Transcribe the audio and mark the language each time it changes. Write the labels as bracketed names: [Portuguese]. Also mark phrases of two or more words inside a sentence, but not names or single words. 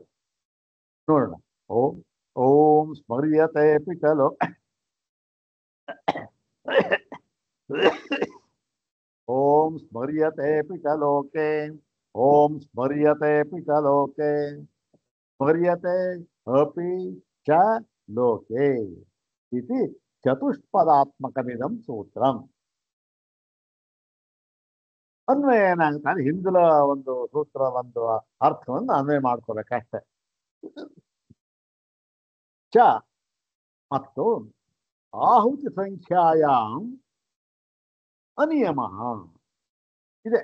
[Sanskrit] ನೋಡೋಣ. ಓಂ ಸ್ಮರ್ಯತೆ ಪಿಚಲೋ ಓಂ ಸ್ಮರ್ಯತೆ ಪಿಚಲೋಕೆ, ಓಂ ಸ್ಮರ್ಯತೆ ಪಿಚಲೋಕೆ, ಸ್ಮರ್ಯತೆ ಅಪಿ ಚ ಲೋಕೆ ಇತಿ ಚತುಷ್ಪದಾತ್ಮಕಮಿದಂ ಸೂತ್ರಂ. [Kannada] ಅನ್ವಯ ಏನಾಗುತ್ತೆ, ಹಿಂದಿನ ಒಂದು ಸೂತ್ರ ಒಂದು ಅರ್ಥವನ್ನು ಅನ್ವಯ ಮಾಡ್ಕೋಬೇಕಷ್ಟೆ. ಚ ಮತ್ತು [Sanskrit] ಆಹುತಿ ಸಂಖ್ಯಾಯಾಂ [Kannada] ಅನಿಯಮ ಇದೆ.